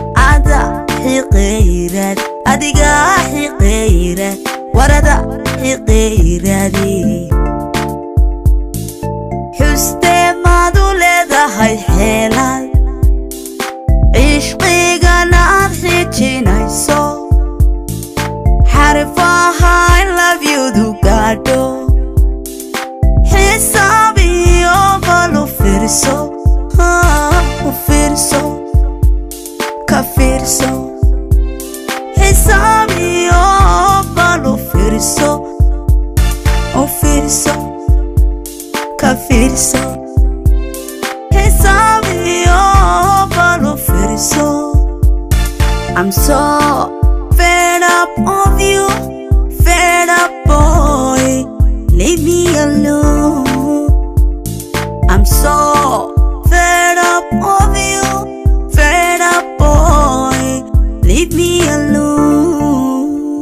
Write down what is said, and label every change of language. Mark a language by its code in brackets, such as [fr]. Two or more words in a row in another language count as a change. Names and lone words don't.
[so] Ada xiqeyrad, adiga xiqeyrad, warada xiqeyraadi. Xustee maad u leedahay xeelad. Cishqigan aad xijinayso. Xarifaha [en] I love you [so] du gaadho. Xisaab iyo bal u fiirso. Ha, u fiirso. Ka fiirso. Xisaab iyo bal u fiirso. U fiirso. Ka fiirso. Xisaab iyo bal u fiirso. [en] I'm so fed up of you, fed up boy, leave me alone. I'm so fed up of you, fed up boy, leave me alone.